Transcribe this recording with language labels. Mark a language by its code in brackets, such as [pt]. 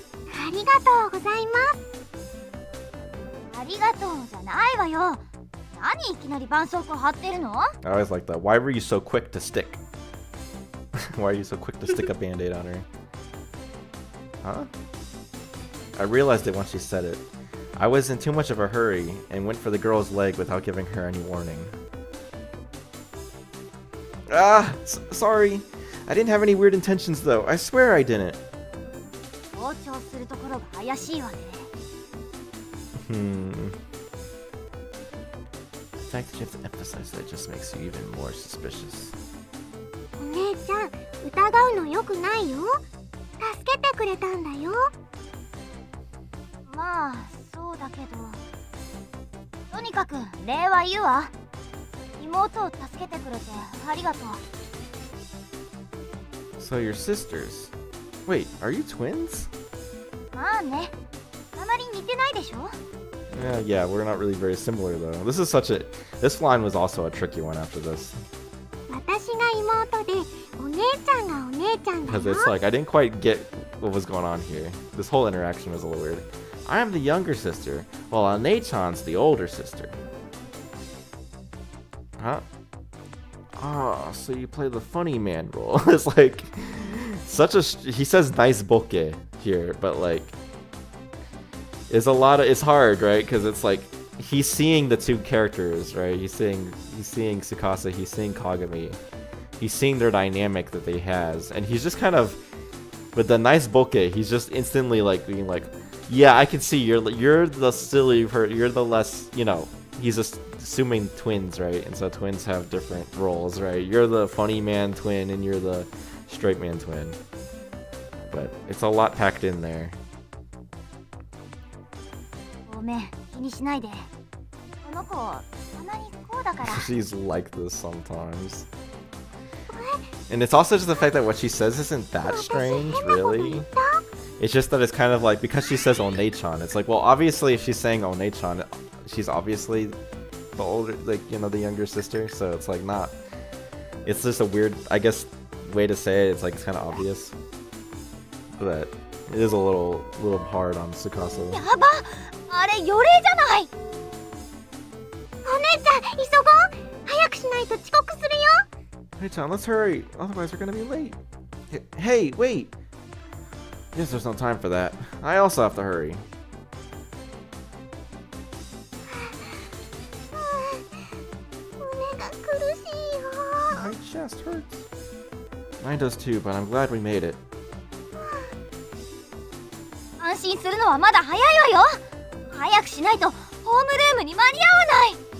[ja] ありがとうございます。ありがとうじゃないわよ。何いきなり絆創膏貼ってるの？ [en] I always like that. Why were you so quick to stick? Why are you so quick to stick a band-aid on her? Huh? I realized it once she said it. I was in too much of a hurry and went for the girl's leg without giving her any warning. Ah! Sorry! I didn't have any weird intentions though. I swear I didn't. [ja] 強調するところが怪しいわね。 [en] The fact that you have to emphasize that just makes you even more suspicious. [ja] お姉ちゃん、疑うのよくないよ。助けてくれたんだよ。まあ、そうだけど。とにかく礼は言うわ。妹を助けてくれてありがとう。 [en] So you're sisters? Wait, are you twins? [ja] まあね。あまり似てないでしょ？ [en] Yeah, we're not really very similar though. This is such a... This line was also a tricky one after this. [ja] 私が妹で、お姉ちゃんがお姉ちゃんだよ。 [en] Because it's like, I didn't quite get what was going on here. This whole interaction was a little weird. I am the younger sister, while Anei-chan's the older sister. Huh? Ah, so you play the funny man role. It's like... Such a... He says nice boke here, but like... It's a lot of... It's hard, right? Because it's like... He's seeing the two characters, right? He's seeing Tsukasa, he's seeing Kagami. He's seeing their dynamic that they has. And he's just kind of... With the nice boke, he's just instantly like being like... Yeah, I can see you're the silly... You're the less... You know... He's just assuming twins, right? And so twins have different roles, right? You're the funny man twin and you're the straight man twin. But it's a lot packed in there. [ja] ごめん、気にしないで。この子、たまにこうだから。 [en] She's like this sometimes. And it's also just the fact that what she says isn't that strange, really. It's just that it's kind of like, because she says Onei-chan, it's like, well, obviously if she's saying Onei-chan, she's obviously the older, like, you know, the younger sister, so it's like not... It's just a weird, I guess, way to say it. It's like, it's kind of obvious. But it is a little hard on Tsukasa. [ja] やば！あれ、鎧じゃない！お姉ちゃん、急ごう！早くしないと遅刻するよ！ [en] Hey, Chan, let's hurry. Otherwise, we're gonna be late. Hey, wait! Guess there's no time for that. I also have to hurry. [ja] 胸が苦しいよ。 [en] My chest hurts. Mine does too, but I'm glad we made it. [ja] 安心するのはまだ早いわよ。早くしないとホームルームに間に合わない。